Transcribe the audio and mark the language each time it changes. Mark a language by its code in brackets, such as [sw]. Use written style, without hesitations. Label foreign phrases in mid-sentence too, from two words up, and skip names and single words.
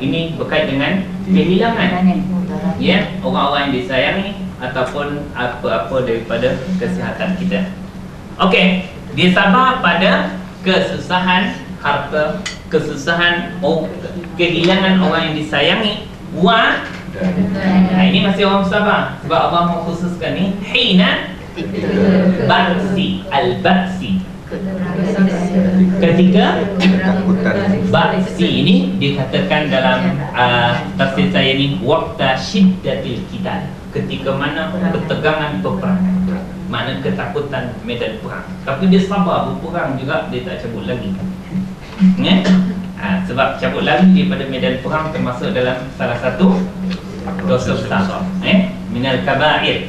[ms] Ini berkait dengan kehilangan, ya, orang-orang yang disayangi ataupun apa-apa daripada kesihatan kita. Okey, dia sabar pada kesusahan harta, kesusahan kehilangan orang yang disayangi. Ini masih orang sabar. Sebab Allah mengkhususkan ni [ar] حين بأس، البأس, [ms] ketika ba'si ini dikatakan dalam tafsir saya ni [ar] وقت شدة القتال, [ms] ketika mana ketegangan peperangan, mana ketakutan medan perang. Tapi dia sabar berperang juga, dia tak cabut lagi. Ya? Sebab cabut lagi daripada medan perang termasuk dalam salah satu dosa besar, [ar] من الكبائر.